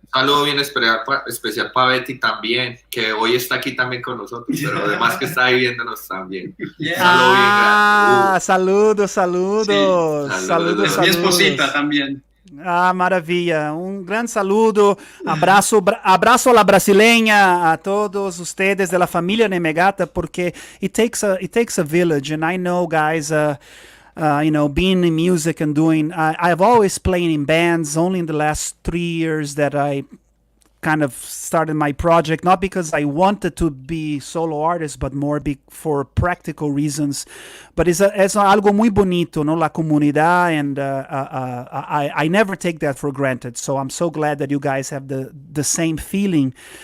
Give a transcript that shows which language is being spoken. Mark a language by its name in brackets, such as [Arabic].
[Spanish] Saludo bien especial para Betty también, que hoy está aquí también con nosotros, pero además que está ahí viéndonos también. [English] Yeah. [Spanish] Saludos. Sí. Saludos. Mi esposita también. [Portuguese] Ah, maravilha. [Spanish] Grande saludo, abraço a la brasileña a todos ustedes de la familia Nemegata, porque [English] it takes a village, and I know, guys, being in music and doing, I've always played in bands. Only in the last 3 years that I kind of started my project, not because I wanted to be solo artist, but more for practical reasons. But [Spanish] es algo muy bonito, no? La comunidad, [English] and I never take that for granted. So I'm so glad that you guys have the same feeling.